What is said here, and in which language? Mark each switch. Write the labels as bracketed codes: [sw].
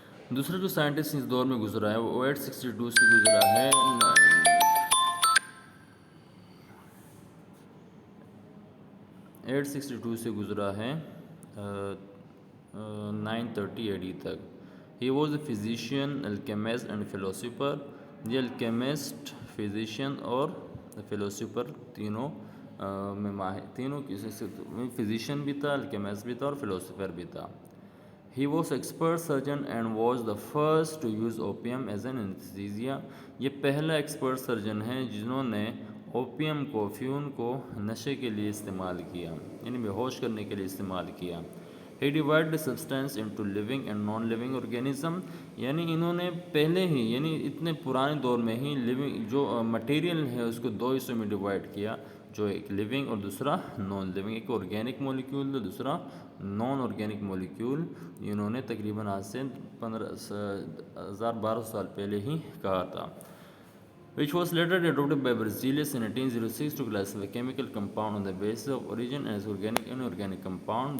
[ur] دوسرا جو سائنٹسٹ اس دور میں گزرا ہے وہ 862 سے گزرا ہے 862 سے گزرا ہے 930 AD تک. [en] He was a physician, alchemist and philosopher. [ur] یہ الکیمسٹ، فزیشین اور فلاسفر تینوں میں ماہر، تینوں فزیشین بھی تھا، الکیمسٹ بھی تھا اور فلاسفر بھی تھا. [en] He was expert surgeon and was the first to use opium as an anesthesia. [ur] یہ پہلا ایکسپرٹ سرجن ہے جنہوں نے اوپیم کو، افیون کو نشے کے لیے استعمال کیا، یعنی بے ہوش کرنے کے لیے استعمال کیا. [en] He divided the substance into living and non-living organism. [ur] یعنی انہوں نے پہلے ہی یعنی اتنے پرانے دور میں ہی جو مٹیریل ہے اس کو دو حصوں میں ڈیوائڈ کیا، جو ایک لیونگ اور دوسرا نان لیونگ. ایک آرگینک مولیکیول اور دوسرا نان آرگینک مولیکیول. انہوں نے تقریباً آج سے 1200 سال پہلے ہی کہا تھا. [en] which was later adopted by Berzelius in 1806 to classify chemical compound on the basis of origin as organic and inorganic compound.